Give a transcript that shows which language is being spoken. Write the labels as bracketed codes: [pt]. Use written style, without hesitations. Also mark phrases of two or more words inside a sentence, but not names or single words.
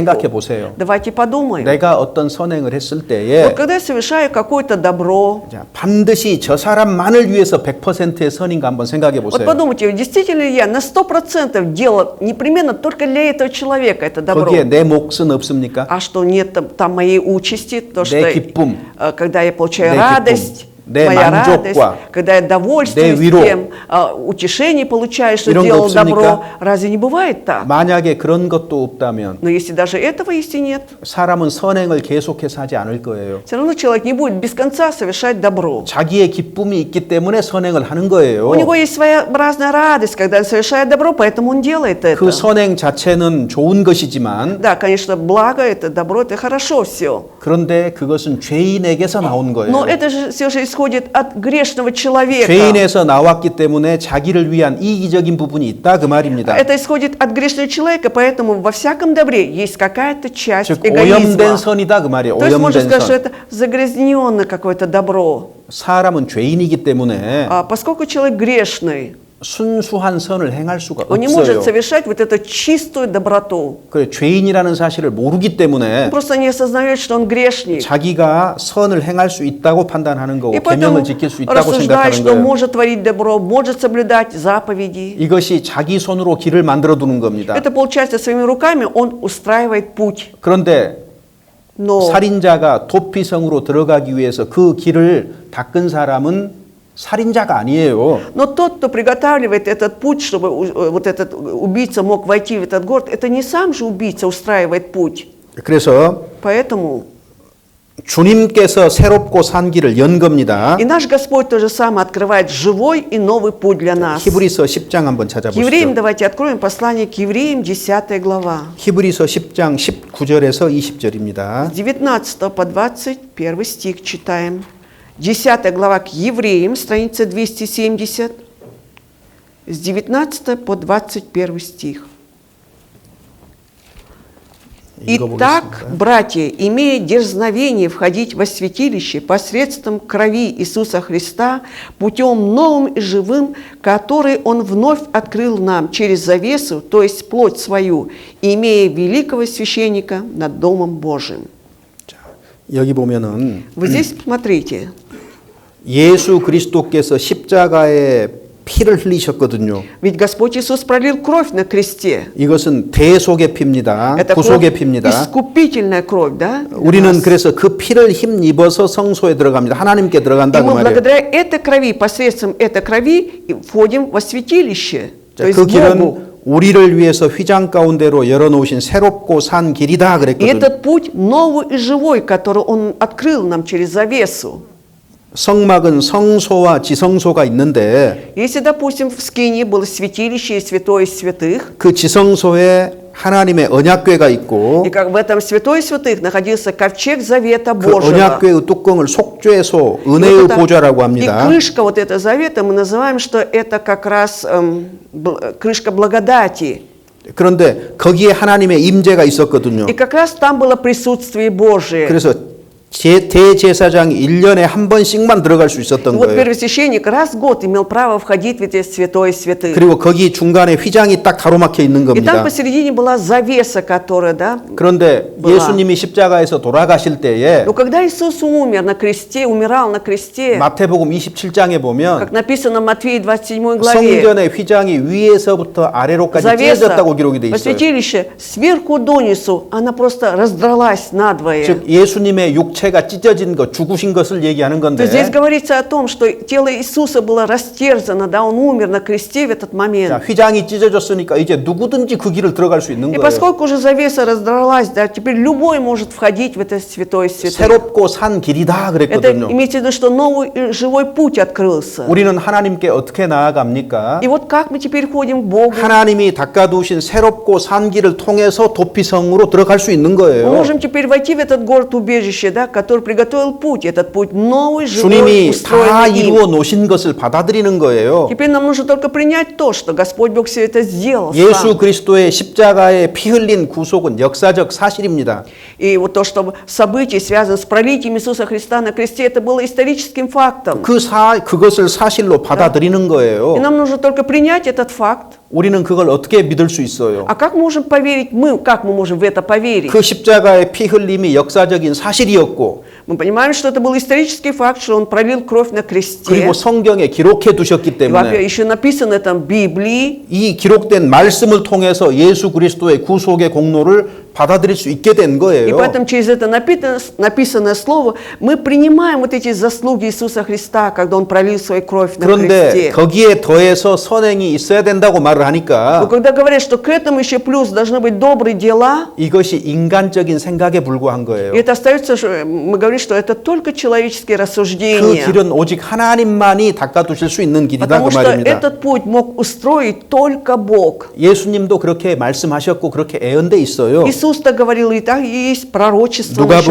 [ko] 생각해 보세요. [ru] Давайте подумаем. [ko] 내가 어떤 선행을 했을 때에 [ru] Вот когда я совершаю какое-то добро, [ko] 자, 반드시 저 사람만을 위해서 100%의 선인가 한번 생각해 [ru] вот [ko] 보세요. [ru] подумайте, действительно ли я на 100% делал непременно только для этого человека это добро? [ko] 거기에 내 몫은 없습니까? [ru] А что нет там моей участи, то что [ko] 내 기쁨, [ru] когда я получаю [ko] 내 [ru] радость, [ko] 기쁨, 내 [ru] моя [ko] 만족과, [ru] радость, когда я довольствуюсь [ko] 내 위로, [ru] тем, утешение получаю, что [ko] 이런 거 [ru] делал [ko] 없습니까? [ru] добро, разве не бывает так? [ko] 만약에 그런 것도 없다면 [ru] Но если даже этого есть и нет, [ko] 사람은 선행을 계속해서 하지 않을 거예요. [ru] все равно человек не будет без конца совершать добро. [ko] 자기의 기쁨이 있기 때문에 선행을 하는 거예요. [ru] У него есть своеобразная радость, когда он совершает добро, поэтому он делает это. [ko] 그 선행 자체는 좋은 것이지만 [ru] Да, конечно, благо это, добро это хорошо все. [ko] 그런데 그것은 죄인에게서 나온 거예요. [ru] Но это же все же исходит от грешного человека. [ko] 죄인에서 나왔기 때문에 자기를 위한 이기적인 부분이 있다 그 말입니다. [ru] Это исходит от грешного человека, поэтому во всяком добре есть какая-то часть [ko] 즉 [ru] эгоизма. [ko] 오염된 선이다 그 말이에요. [ru] То есть можно [ko] 오염된 [ru] сказать, что [ko] 선. [ru] это загрязненное какое-то добро. [ko] 사람은 죄인이기 때문에 [ru] Поскольку человек грешный, [ko] 순수한 선을 행할 수가 [ru] он не [ko] 없어요. [ru] может совершать вот эту чистую доброту. [ko] 그래 죄인이라는 사실을 모르기 [ru] Он [ko] 때문에 [ru] просто не осознает, что он грешник. [ko] 자기가 선을 행할 수 있다고 판단하는 거고 [ru] И [ko] 계명을 [ru] поэтому [ko] 지킬 수 있다고 [ru] рассуждает, [ko] 생각하는 [ru] что [ko] 거예요. [ru] может творить добро, может соблюдать заповеди. [ko] 이것이 자기 손으로 길을 만들어 두는 겁니다. [ru] Это, получается, своими руками он устраивает путь. [ko] 그런데 [ru] Но [ko] 살인자가 도피성으로 들어가기 위해서 그 길을 닦은 사람은 살인자가 아니에요. [ru] Но тот, кто приготавливает этот путь, чтобы вот этот убийца мог войти в этот город, это не сам же убийца устраивает путь. [ko] 그래서 [ru] Поэтому [ko] 주님께서 새롭고 산 길을 연 겁니다. [ru] и наш Господь то же самое открывает живой и новый путь для нас. [ko] 히브리서 10장 한번 [ru] К евреям [ko] 찾아보시죠. [ru] давайте откроем послание к евреям, 10 глава. 히브리서 10장 19절에서 20절입니다. С 19 по 21 стих читаем. 10 глава к евреям, страница 270, с 19 по 21 стих. Итак, братья, имея дерзновение входить во святилище посредством крови Иисуса Христа, путем новым и живым, который Он вновь открыл нам через завесу, то есть плоть свою, имея великого священника над Домом Божиим. [ko] 여기 보면은 [ru] Вы здесь смотрите. [ko] 예수 그리스도께서 십자가에 피를 흘리셨거든요. [ru] Ведь Господь Иисус пролил кровь на кресте. [ko] 이것은 대속의 피입니다. [ru] Это [ko] 구속의 [ru] кровь, [ko] 피입니다. [ru] искупительная кровь, да? для [ko] 우리는 [ru] нас. [ko] 그래서 그 피를 힘입어서 성소에 들어갑니다. 하나님께 [ru] И [ko] 들어간다 그 [ru] мы [ko] 말이에요. [ru] благодаря этой крови, посредством этой крови входим во святилище, то [ko] 자, [ru] есть [ko] 그 [ru] к [ko] 길은 [ru] Богу. [ko] 우리를 위해서 휘장 가운데로 열어놓으신 새롭고 산 길이다 [ru] И [ko] 그랬거든요. [ru] этот путь новый и живой, который Он открыл нам через завесу. [ko] 성막은 성소와 지성소가 있는데 [ru] Если, допустим, в Скинии было святилище и святое из святых, [ko] 그 지성소에 하나님의 언약궤가 있고 [ru] и как в этом святое святых находился ковчег завета [ko] 그 [ru] Божьего. [ko] 언약궤의 뚜껑을 속죄소 [ru] И [ko] 은혜의 [ru] вот это- [ko] 보좌라고 [ru] И [ko] 합니다. [ru] крышка вот этого завета мы называем, что это как раз крышка благодати. [ko] 그런데 거기에 하나님의 임재가 있었거든요. [ru] И как раз там было присутствие Божие. [ko] 그래서 대제사장이 1년에 한 번씩만 들어갈 수 [ru] И [ko] 있었던 [ru] вот [ko] 거예요. [ru] первосвященник раз в год имел право входить в это святое святых. [ko] 그리고 거기 중간에 휘장이 딱 가로막혀 있는 [ru] И там [ko] 겁니다. [ru] посередине была завеса, которая, да. [ko] 그런데 [ru] была. [ko] 예수님이 십자가에서 돌아가실 때에 [ru] Но когда Иисус умер на кресте, умирал на кресте, [ko] 마태복음 27장에 보면 [ru] как написано в Матфея 27 главе, [ko] 성전의 휘장이 위에서부터 아래로까지 [ru] завеса [ko] 찢어졌다고 기록이 돼 [ru] во [ko] 있어요. [ru] святилище сверху донизу, она просто раздралась надвое. [ko] 즉 예수님의 육체가 찢어진 것, 죽으신 것을 얘기하는 [ru] То есть здесь [ko] 건데 [ru] говорится о том, что тело Иисуса было растерзано, да, Он умер на кресте в этот [ko] 자, [ru] момент. [ko] 휘장이 찢어졌으니까 이제 누구든지 그 길을 들어갈 수 있는 [ru] И [ko] 거예요. [ru] поскольку уже завеса раздралась, да, теперь любой может входить в это святое святых. [ko] 새롭고 산 길이다 [ru] Это [ko] 그랬거든요. [ru] имеется в виду, что новый и живой путь открылся. [ko] 우리는 하나님께 어떻게 나아갑니까? [ru] И вот как мы теперь ходим к Богу? [ko] 하나님이 닦아두신 새롭고 산 길을 통해서 도피성으로 들어갈 수 있는 [ru] Мы [ko] 거예요. [ru] можем теперь войти в этот город-убежище, да, который приготовил путь, этот путь новый, живой, [ko] 주님이 다 [ru] устроенный им. [ko] 이루어 놓으신 것을 받아들이는 거예요. [ru] Теперь нам нужно только принять то, что Господь Бог все это сделал [ko] 예수 [ru] сам. [ko] 그리스도의 십자가에 피 흘린 구속은 역사적 사실입니다. [ru] И вот то, что событие связано с пролитием Иисуса Христа на кресте, это было историческим фактом. [ko] 그것을 사실로 받아들이는 거예요. [ru] И нам нужно только принять этот факт. [ko] 우리는 그걸 어떻게 믿을 수 있어요? [ru] А как можем поверить мы, как мы можем в это поверить? [ko] 그 십자가의 피 흘림이 역사적인 사실이었고 [ru] Мы понимаем, что это был исторический факт, что Он пролил кровь на кресте. [ko] 그리고 성경에 기록해 두셨기 [ru] И, во-первых, [ko] 때문에 [ru] еще написано это в Библии. [ko] 이 기록된 말씀을 통해서 예수 그리스도의 구속의 공로를 받아들일 수 있게 된 [ru] И [ko] 거예요. [ru] поэтому через это написанное слово мы принимаем вот эти заслуги Иисуса Христа, когда Он пролил свою кровь на [ko] 그런데 [ru] кресте. [ko] 거기에 더해서 선행이 있어야 된다고 말을 [ru] Но [ko] 하니까 [ru] когда говорят, что к этому еще плюс должны быть добрые дела, [ko] 이것이 인간적인 생각에 불과한 거예요. [ru] и это остается, мы говорим, что это только человеческие [ko] 그 [ru] рассуждения. [ko] 길은 오직 하나님만이 닦아두실 수 있는 길이다 [ru] Потому [ko] 그 [ru] что [ko] 말입니다. [ru] этот путь мог устроить только Бог. [ko] 예수님도 그렇게 말씀하셨고 그렇게 애언돼 있어요. [ru] Иисус так говорил, и так и есть пророчество насчет-